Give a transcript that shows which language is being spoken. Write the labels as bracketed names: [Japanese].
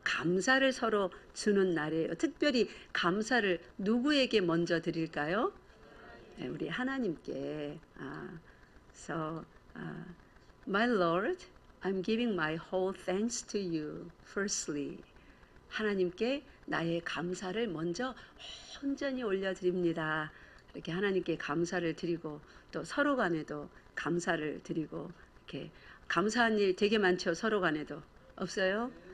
[Korean] 감사를 서로 주는 날이에요. 특별히 감사를 누구에게 먼저 드릴까요? 네, 우리 하나님께. [English] So, my Lord, I'm giving my whole thanks to you. [Korean] Firstly, 하나님께 나의 감사를 먼저 온전히 올려드립니다. 이렇게 하나님께 감사를 드리고 또 서로 간에도 감사를 드리고 이렇게 감사한 일 되게 많죠. 서로 간에도 없어요?